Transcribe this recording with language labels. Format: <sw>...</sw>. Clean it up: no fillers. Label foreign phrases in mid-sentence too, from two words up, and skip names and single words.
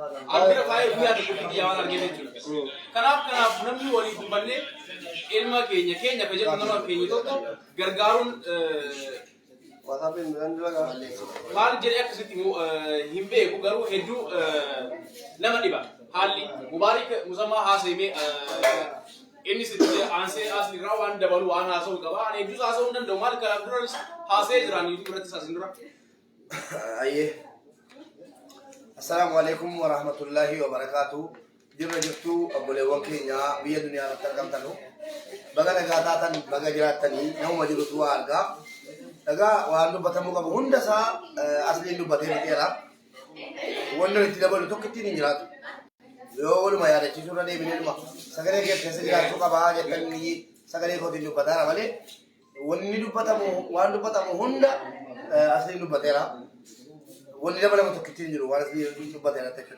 <om>Albira faayee guyyaa tokko biyyaa waan argee jechuudha. Kanaaf namni walii dubbannee ilma keenya ka jedhu nama keenya tokko gargaaruun maal jedhee akkasitti hin beeku garuu hedduu nama dhiba haalli mubaarik musammaa haasaymee inni sitti aansee asirraa waan dabalu waan haasa'u qaba ani hedduus haasa'uu hin danda'u maal kanaaf duras haasa'ee jiraan yuutuu irratti saasin dura.</om> <ar>السلام عليكم ورحمة الله وبركاته.</ar> <om>Jirra jirtu obboleewwan keenya biyya duniyaa irratti argamtanu baga nagaa taatan baga jiraatanii namuma jirutu waa argaa dhagaa waan dubbatamuu qabu hunda isaa asliin dubbatee miteera wanni itti dabalu tokko ittiin hin jiraatu yoo waluma yaadachiisuu irra deebineedhuma sagalee keessa jiraachuu qabaa jettanii sagalee kootiin dubbataara malee wanni waan dubbatamu hunda asliin dubbateera wanni dabalamu tokko ittiin jiru waan asliin dubbateera jechuudha.</om>